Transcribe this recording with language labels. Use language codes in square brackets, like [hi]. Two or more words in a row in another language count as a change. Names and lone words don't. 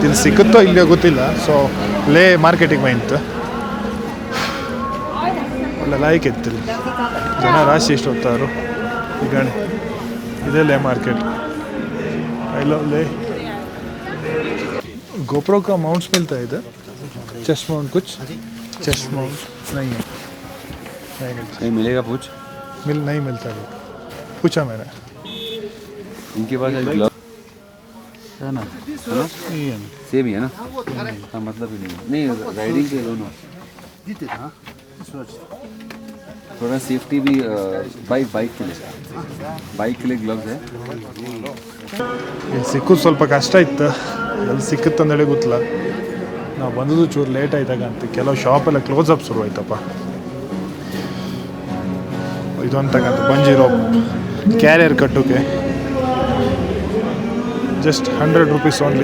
[kn] ಇಲ್ಲಿ ಸಿಕ್ಕುತ್ತೋ ಇಲ್ಲೋ ಗೊತ್ತಿಲ್ಲ. ಸೊ ಲೇ ಮಾರ್ಕೆಟಿಗೆ ಬಂತು. ಒಳ್ಳೆ ಲಾಯ್ಕ್ ಇತ್ತು. ಇಲ್ಲಿ ಜನ ರಾಶಿ ಎಷ್ಟು ಹೋಗ್ತಾರು. ಈಗ ಇದೇ ಲೇ ಮಾರ್ಕೆಟ್. [en] I love Leh. [hi] गोप्रो का माउंट्स मिलता है इधर? [en] chest mount [hi] कुछ? [en] chest mount [hi] नहीं है. नहीं मिलेगा पूछ. नहीं मिलता है. पूछा मैंने. इनके पास ग्लव है ना, सेम ही है ना. हाँ मतलब ही नहीं राइडिंग के दोनों थोड़ा सेफ्टी भी. बाइक के लिए ग्लव्स है. [kn] ಇಲ್ಲಿ ಸಿಕ್ಕೋದು ಸ್ವಲ್ಪ ಕಷ್ಟ ಇತ್ತು. ಎಲ್ಲಿ ಸಿಕ್ಕುತ್ತೆ ಅಂದೇಳಿ ಗೊತ್ತಿಲ್ಲ. ನಾವು ಬಂದದ್ದು ಚೂರು ಲೇಟ್ ಆಯ್ತಾಗ ಅಂತ. ಕೆಲವು ಶಾಪೆಲ್ಲ [en] close up [kn] ಶುರು ಆಯ್ತಪ್ಪ. ಇದೊಂದು ತಗಂತ [en] bungee rope carrier [kn] ಕಟ್ಟೋಕೆ [en] just 100 rupees only.